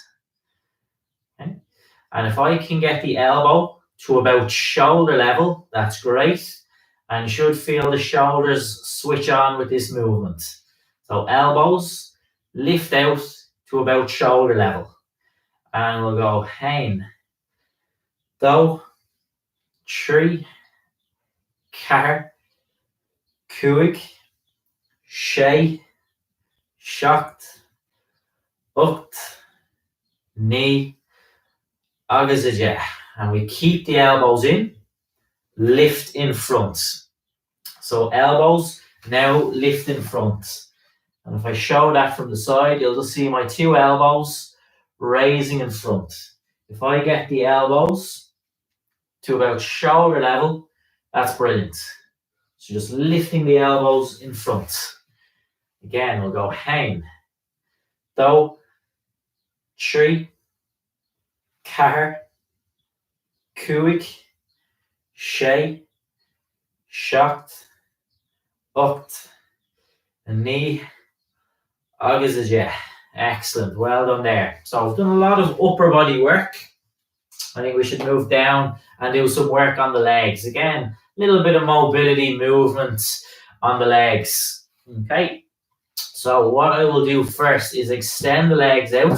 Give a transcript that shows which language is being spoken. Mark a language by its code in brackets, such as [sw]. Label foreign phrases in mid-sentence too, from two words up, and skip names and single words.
[en] Okay. And if I can get the elbow to about shoulder level, that's great. And you should feel the shoulders switch on with this movement. So elbows, lift out to about shoulder level. And we'll go [ga] hein, do, trí, ceathair, cúig, sé, seacht, ocht, ní, agus a dé. [en] And we keep the elbows in, lift in front. So elbows now lift in front. And if I show that from the side, you'll just see my two elbows raising in front. If I get the elbows to about shoulder level, that's brilliant. So just lifting the elbows in front. Again, we'll go [ga] hein, do, trí, ceathair, cúig, sé, seacht, ocht, ní, agus a dé. [en] Excellent. Well done there. So I've done a lot of upper body work. I think we should move down and do some work on the legs. Again, a little bit of mobility movement on the legs. Okay. So what I will do first is extend the legs out.